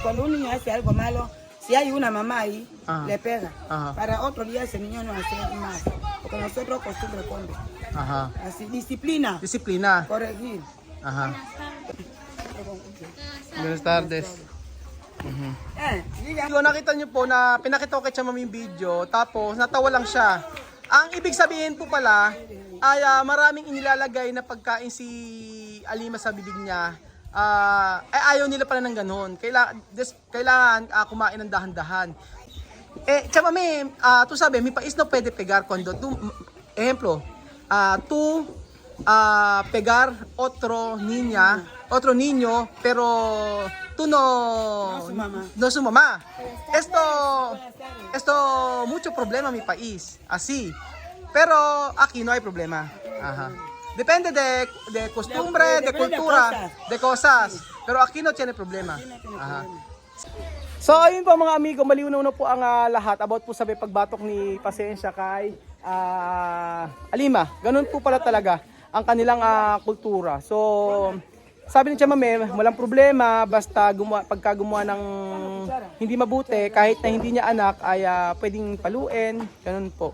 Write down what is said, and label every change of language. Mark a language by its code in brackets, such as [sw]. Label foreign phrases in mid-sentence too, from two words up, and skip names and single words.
[es] Cuando un niño hace algo malo, si hay una mamá ahí, Ajá. le pega. Ajá. Para otro día ese niño no hace más. Porque nosotros costumbre hombre. Ajá. Así, disciplina, Disiplina. corregir. Ajá. Buenas tardes. Diga. [tl] Kung nakita niyo po na pinakita ko kay Chamam yung video, tapos natawa lang siya. Ang ibig sabihin po pala ay maraming inilalagay na pagkain si Alima sa bibig niya. Ay ayaw nila pala ng ganun. Kailangan kumain ng dahan-dahan. [es] Chamam, tu sabi, mi pais no pwede pegar cuando tu, ejemplo, tu pegar otro niño, pero tú no su mamá. no su mamá. Esto mucho problema mi país, así. Pero aquí no hay problema. Ajá. Depende de costumbre, de Depende de cultura, de cosas. Pero aquí no tiene problema. Ajá. [tl] So ayun po mga amigo, malinaw na po ang lahat about po sa pagbatok ni Pasensya kay Alima. Ganun po pala talaga ang kanilang kultura. So sabi ni Chamame, walang problema basta pagka gumawa ng hindi mabuti, kahit na hindi niya anak ay pwedeng paluin, ganun po.